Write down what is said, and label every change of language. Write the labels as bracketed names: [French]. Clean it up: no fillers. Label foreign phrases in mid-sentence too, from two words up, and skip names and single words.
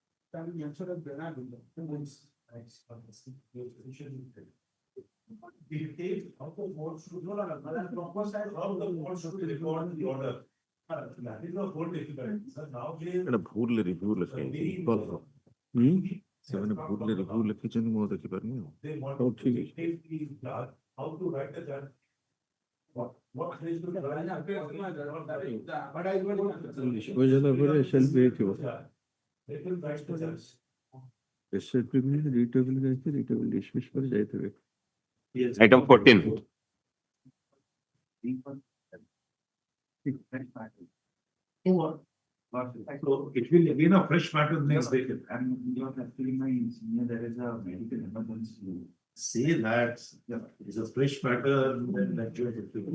[Odia] ଭୁଲରେ ରିଭ୍ୟୁ ଲେଖାଯାଇଛି ସେମାନେ ଭୁଲରେ ରିଭ୍ୟୁ ଲେଖିଛନ୍ତି ମୁଁ ଦେଖିପାରୁନି ହଉ ଠିକ ଅଛି ବୁଝିଲା ପରେ SLP ହେଇଥିବ SLP ରିଟେବଲ୍ ଯାଇଛି ରିଟେବଲ୍ ଡିସମିସ୍ ପରେ ଯାଇଥିବେ [English] Item 14. So it will again a fresh matter next day. And you are telling my engineer there is a medical emergency. Say that it's a fresh matter and that you have to.